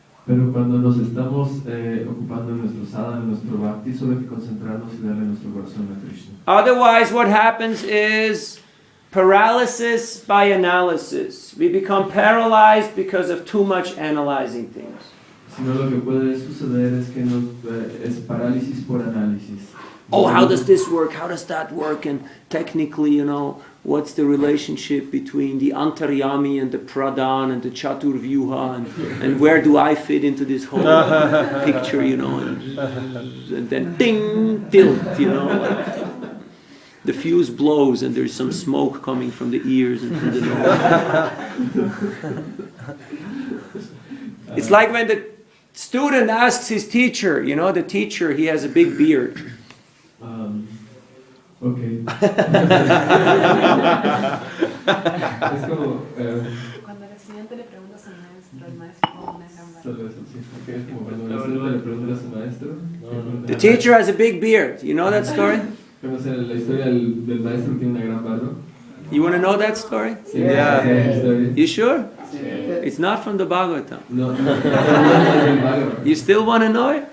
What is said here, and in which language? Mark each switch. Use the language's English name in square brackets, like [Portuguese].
[Spanish] Pero cuando nos estamos ocupando en nuestro sadhana, en nuestro bhakti, solo hay que concentrarnos y darle nuestro corazón a Krishna. [English] Otherwise, what happens is paralysis by analysis. We become paralyzed because of too much analyzing things. [Spanish] Sino lo que puede suceder es que es parálisis por análisis. [English] Oh, how does this work? How does that work? And technically, what's the relationship between the antaryami and the pradhan and the chaturvyuha, and where do I fit into this whole picture, and then ding, tilt, the fuse blows and there's some smoke coming from the ears and from the nose. It's like when the student asks his teacher, the teacher, he has a big beard. [Spanish] Okay. Es como cuando el estudiante le pregunta a su maestro, el maestro pone una gran barba. es como cuando el estudiante le pregunta a su maestro. [English] The teacher has a big beard. You know that story? [Spanish] ¿Conoce la historia del maestro que tiene una gran barba? [English] You want to know that story? [Spanish] Sí, yeah. [English] You sure? [Spanish] Sí. [English] It's not from the Bhagavatam. [Spanish] No, no es del Bhagavatam. [English] You still want to know it?